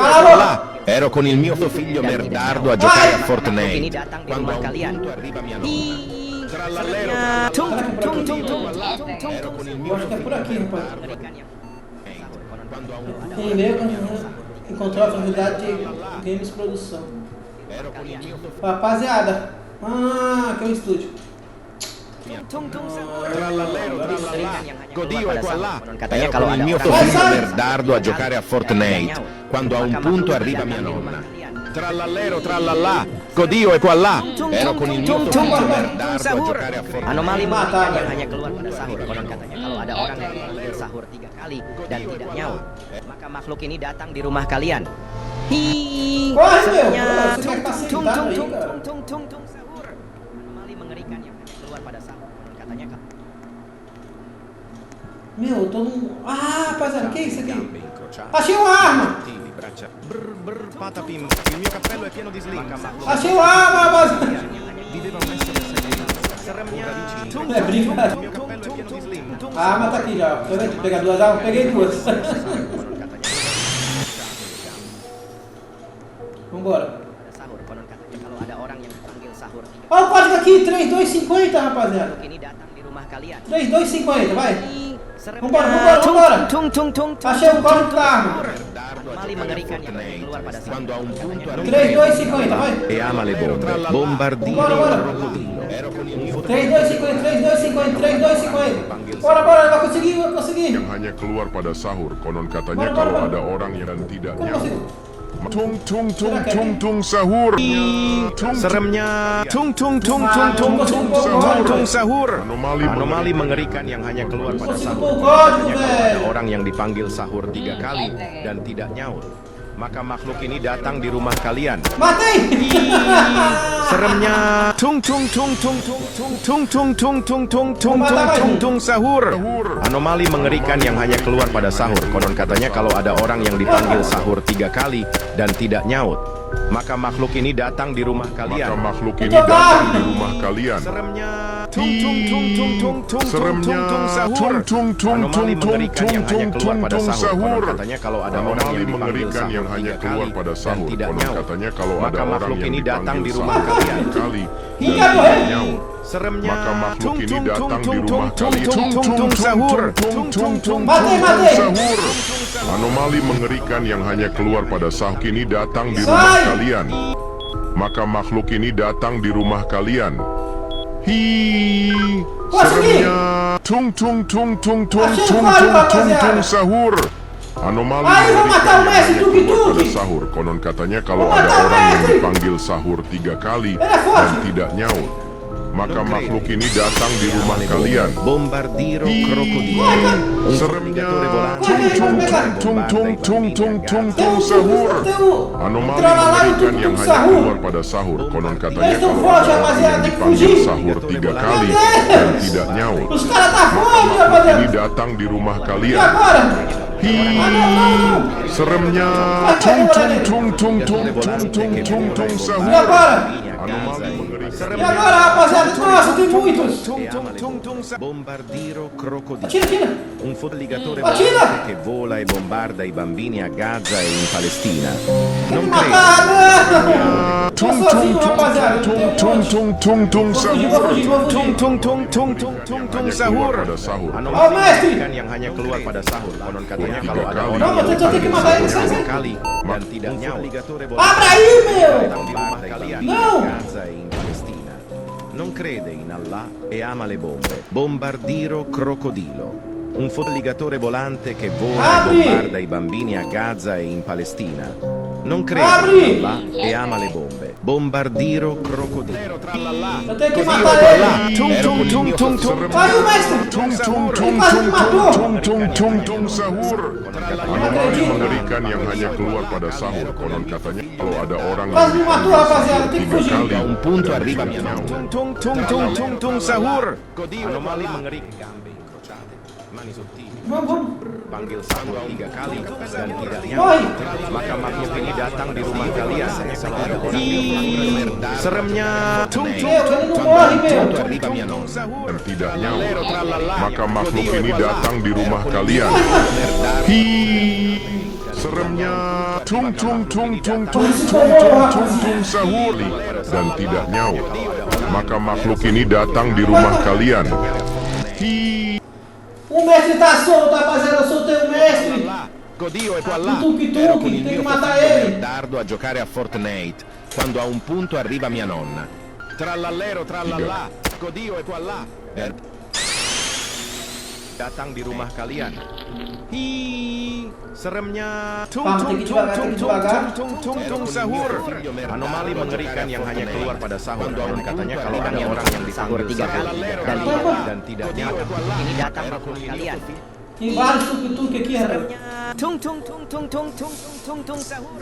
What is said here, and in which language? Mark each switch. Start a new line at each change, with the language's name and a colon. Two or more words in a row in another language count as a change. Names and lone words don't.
Italian: Allora. là. Ero con il mio figlio merdardo a giocare a Fortnite. Quando a un punto arriva mia nonna. Trallallero, Tung
Portuguese: Será que é por tung aqui? tung tung tung tung
Italian: ero tung. con il
Portuguese: Eu
Italian: mio
Portuguese: acho que é por aqui, rapaz.
Italian: quando a un
Portuguese: Tem e-mail que encontrou a facilidade de games produção.
Italian: ero con il mio
Portuguese: Rapaziada. Ah, que é o estúdio.
Indonesian: Tung tung sahur.
Italian: Trallallero, trallallà, Godio è qua là.
Indonesian: Katanya
Italian: Ero
Indonesian: kalau
Italian: con il
Indonesian: ada
Italian: mio
Indonesian: orang
Italian: figlio
Indonesian: yang
Italian: merdardo a giocare a Fortnite. Quando a un punto arriva mia nonna. Trallallero, trallallà, Godio è qua là. Ero con il mio figlio merdardo a giocare a Fortnite.
Indonesian: Anomali
Portuguese: Mata,
Indonesian: mengerikan yang Bang. hanya keluar pada sahur. Konon katanya kalau ada orang yang dipanggil sahur 3 kali dan tidak nyaut, maka makhluk ini datang di rumah kalian.
English: Hi.
Portuguese: Corre, meu.
Indonesian: Saatnya
Portuguese: Você tung quer tung tung facilitar tung aí, tung cara?
Indonesian: tung tung tung sahur. Anomali mengerikan yang hanya keluar pada sahur. Konon katanya kalau
Portuguese: Meu, eu tô num. Ah, rapaziada, que é isso aqui?
Italian: Gambe incrociate.
Portuguese: Achei uma arma!
Italian: Di braccia. Brr brr patapim. Il mio cappello è pieno di slim.
Portuguese: Achei uma arma, rapaziada!
Italian: Viveva un essere segreto.
Indonesian: Seremnya tung
Portuguese: É brincadeira.
Italian: Il mio cappello è pieno di slim.
Portuguese: A arma tá aqui já. Deixa eu ver, pegar duas armas, peguei duas. Vambora.
Indonesian: pada sahur. Konon katanya kalau ada orang yang dipanggil sahur 3
Portuguese: Olha o código aqui, 3250, rapaziada.
Indonesian: kali, ini datang di rumah kalian.
Portuguese: 3250, vai.
Indonesian: Seremnya
Portuguese: Vambora, vambora, tung vambora. tung tung tung tung. Achei o código da arma.
Indonesian: Anomali anomali mengerikan yang hanya keluar pada sahur.
Italian: Quando a un punto
Portuguese: 3, 2, 50, vai.
Italian: E ama le bombe. Bombardiro
Portuguese: Bora, bora.
Italian: crocodilo.
Portuguese: 3, 2, 50, 3, 2, 50, 3, 2, 50. Bora, bora, vai conseguir, vai conseguir.
Indonesian: yang hanya keluar pada sahur. Konon katanya
Portuguese: Bora,
Indonesian: kalau
Portuguese: bora.
Indonesian: ada orang yang dan tidak
Portuguese: Como
Indonesian: nyawa.
Portuguese: conseguir?
Indonesian: Tung tung tung tung tung sahur. Tung Seremnya tung tung tung tung tung tung tung tung sahur. Anomali mengerikan yang hanya keluar pada sahur. Katanya kalau ada orang yang dipanggil sahur 3 kali dan tidak nyaut, maka makhluk ini datang di rumah kalian.
Portuguese: Matei!
Indonesian: Seremnya tung tung tung tung tung tung tung tung tung tung tung tung tung tung sahur. Anomali mengerikan yang hanya keluar pada sahur. Konon katanya kalau ada orang yang dipanggil sahur 3 kali dan tidak nyaut, maka makhluk ini datang di rumah Maka kalian. makhluk ini datang di rumah kalian. Seremnya tung tung tung tung tung tung tung tung tung sahur. tung tung Anomali tung tung mengerikan yang hanya keluar pada tung sahur. Konon sahur. katanya kalau ada orang Anomali yang dipanggil mengerikan yang sahur hanya 3 keluar kali pada dan sahur. tidak Konon nyaut, katanya kalau maka ada orang makhluk yang ini datang di dipanggil rumah sahur kalian. 3 kali Iya, dan boy. tidak nyaut. Seremnya Maka makhluk tung ini tung tung datang di tung rumah tung kalian. tung tung tung sahur. Tung tung tung Mati, mati. sahur. Anomali mengerikan yang hanya keluar pada sahur ini datang di rumah
English: Say.
Indonesian: kalian. Maka makhluk ini datang di rumah kalian.
English: Hi.
Indonesian: Seremnya tung tung tung tung tung
Portuguese: Achei tung claro, tung tung rapaziada.
Indonesian: tung sahur. Anomali Ayo,
Portuguese: vou matar o
Indonesian: mengerikan yang
Portuguese: Messi,
Indonesian: hanya keluar
Portuguese: tuki-tuki.
Indonesian: pada sahur. Konon katanya kalau
Portuguese: Vou
Indonesian: ada
Portuguese: matar o
Indonesian: orang yang
Portuguese: Messi.
Indonesian: dipanggil sahur 3 kali
Portuguese: Era forte.
Indonesian: dan tidak nyaut, maka makhluk ini datang di rumah kalian.
Italian: Bombardiro crocodilo.
Indonesian: Seremnya Tung, tung, tung tung tung tung tung
Portuguese: Tem tung um
Indonesian: sahur.
Portuguese: tem um
Indonesian: Anomali
Portuguese: tralalá e
Indonesian: mengerikan yang tum hanya sahur. keluar pada sahur. Konon katanya
Portuguese: Eles tão
Indonesian: kalau
Portuguese: fortes,
Indonesian: ada orang
Portuguese: rapaziada,
Indonesian: yang
Portuguese: tem que
Indonesian: dipanggil
Portuguese: fugir.
Indonesian: sahur 3 kali
Portuguese: Meu Deus.
Indonesian: dan tidak nyaut,
Portuguese: Os caras tá fome,
Indonesian: ini
Portuguese: rapaziada.
Indonesian: datang di rumah
Portuguese: E
Indonesian: kalian.
Portuguese: agora?
English: Hi.
Portuguese: Ah, não, não, não.
Indonesian: Seremnya tung tung tung tung tung tung tung tung tung
Portuguese: E
Indonesian: sahur.
Portuguese: agora?
Indonesian: Anomali mengerikan.
Portuguese: E agora, rapaziada? Nossa, tem muitos.
Italian: Bombardiro crocodilo.
Portuguese: Atira, atira.
Italian: Un fuorilegatore
Portuguese: Attila!
Italian: volante che vola e bombarda i bambini a Gaza e in Palestina.
Portuguese: Tem que
Italian: Non
Portuguese: matar,
Italian: credo.
Portuguese: não. Tô Tung sozinho, tung rapaziada. tung Tem um tung monte. tung tung tung Vou fugir,
Indonesian: sahur.
Portuguese: vou fugir, vou Tung fugir. tung tung tung tung tung tung
Indonesian: Hanya sahur. keluar pada sahur.
Portuguese: Oh, Messi!
Indonesian: Ikan yang hanya keluar pada sahur. Konon katanya Tiga kalau ada kali. orang
Portuguese: Não,
Indonesian: yang
Portuguese: você só tem que matar ele,
Indonesian: sahur
Portuguese: sai,
Indonesian: 3
Portuguese: sai.
Indonesian: kali dan tidak nyaut.
Portuguese: Abra aí, meu.
Indonesian: Datang di rumah kalian
English: No!
Italian: in Gaza e in Palestina. Non crede in Allah e ama le bombe. Bombardiro crocodilo. Un fuorilegatore volante che vola e Apri! bombarda i bambini a Gaza e in Palestina. Non crede Apri! in Allah e ama le bombe. Bombardiro crocodilo.
Portuguese: Eu tenho que matar ele. Tung tung tung tung tung. Vai, o mestre. Tung tung tung Quase tung me matou.
Indonesian: tung tung tung tung sahur. Anomali mengerikan yang hanya keluar pada sahur. Konon katanya kalau ada orang
Portuguese: Quase me matou, rapaziada. Tem que
Indonesian: 3
Portuguese: fugir.
Indonesian: kali
Italian: Un punto
Indonesian: dan
Italian: arriva
Indonesian: tidak nyaut. tung tung tung tung tung sahur. Anomali mengerikan,
Italian: gambe incrociate, mani sottili.
Portuguese: Vamos, vamos.
Indonesian: Panggil sahur 3 kali dan tidak
Portuguese: Boy.
Indonesian: nyaut, maka makhluk ini datang di rumah kalian. Kalau ada orang yang seremnya tung tung
Portuguese: Meu, ele não morre, meu.
Indonesian: tung sahur dan tidak nyaut, maka makhluk ini datang di rumah kalian. Hi. Seremnya tung tung tung tung tung tung tung tung tung sahur dan tidak nyaut, maka makhluk ini datang di rumah kalian.
English: Hi.
Portuguese: O mestre tá solto, rapaziada. Eu soltei o mestre.
Italian: Dio è qua là.
Portuguese: Tuki, tuki,
Italian: Ero con il
Portuguese: devi
Italian: mio
Portuguese: matar
Italian: figlio
Portuguese: ele.
Italian: merdardo a giocare a Fortnite quando a un punto arriva mia nonna. Trallallero, trallallà. Dio è qua là.
Indonesian: datang di rumah kalian. Hi, seremnya tung
Portuguese: Pam, tung
Indonesian: tinggi tung
Portuguese: devagar, tung
Indonesian: tinggi tung
Portuguese: devagar.
Indonesian: tung tung tung sahur. Anomali mengerikan yang hanya keluar pada sahur. Konon katanya kalau ada orang yang sahur dipanggil 3 kali sahur dan tidak nyaut, ini datang makhluk kalian.
Portuguese: Tem vários tuk-tuk aqui, rapaz.
Indonesian: Tung tung tung tung tung tung tung tung sahur.